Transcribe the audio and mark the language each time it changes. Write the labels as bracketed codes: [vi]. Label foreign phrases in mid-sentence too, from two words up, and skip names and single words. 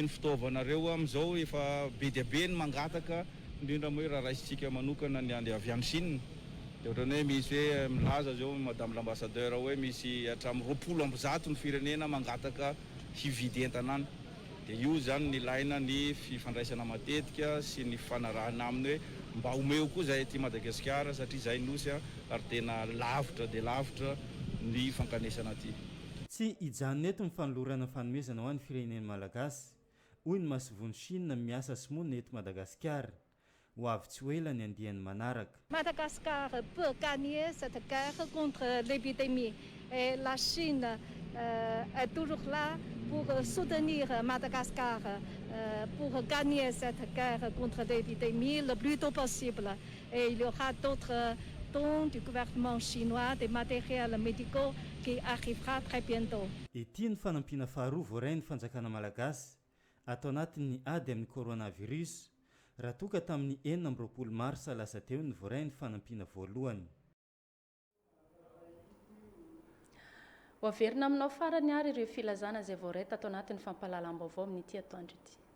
[mg] ny fitaovanareo amin'izao efa be dia be ny mangataka indrindra moa hoe raha raisitsika manokana ny avy any Chine dia ohatrany hoe misy hoe milaza zao [fr] madame l'ambassadeur [mg] hoe misy hatramin'ny 20 ny firenena mangataka hividy entana any dia io zany ny laina ny fifandraisana matetika sy ny fanarahana aminy hoe mba omeo koa zay aty Madagasikara satria zay nosy ary tena lavitra dia lavitra ny fankanesana aty. Tsy hijanona eto ny fanolorana fanomezana ho an'ny firenena malagasy hoy ny masivony Chine miasa sy monina eto Madagasikara ho avy tsy ho ela ny andiany manaraka. [fr] Madagascar peut gagner cette guerre contre l'épidémie et la Chine est toujours là pour soutenir Madagascar pour gagner cette guerre contre l'épidémie le plus tôt possible. Et il y aura d'autres dons du gouvernement chinois, des matériels médicaux qui arrivera très bientôt. [mg] Ity ny fanampiana faharoa voarainy fanjakana malagasy atao anatin'ny ady amin'ny coronavirus raha toka tamin'ny 20 marsa lasa teo ny voarainy fanampiana voalohany. Hoaverina aminao farany ary ireo filazana izay voaray tato anatin'ny fampahalalam-baovao amin'ity atoandro ity.